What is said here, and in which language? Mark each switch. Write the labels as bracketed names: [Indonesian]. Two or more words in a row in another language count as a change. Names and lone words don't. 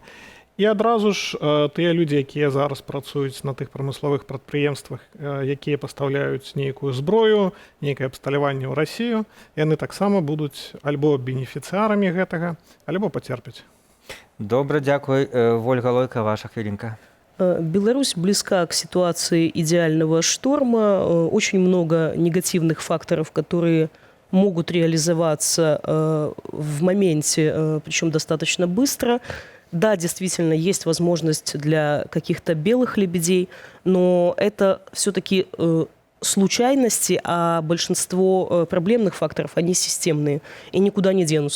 [Belarusian] І адразу ж тыя людзі, якія зараз працуюць на тых прамысловых прадпрыемствах, якія пастаўляюць нейкую зброю, нейкае абсталяванне ў Расію, яны таксама будуць альбо бенефіцыарамі гэтага, альбо пацерпяць. Добра, дзякуй. Вольга Лойка, ваша хвілінка. [Russian] Беларусь близка к ситуации идеального шторма. Очень много негативных факторов, которые могут реализоваться в моменте, причем достаточно быстро. Да, действительно, есть возможность для каких-то белых лебедей, но это все-таки случайности, а большинство проблемных факторов, они системные и никуда не денутся.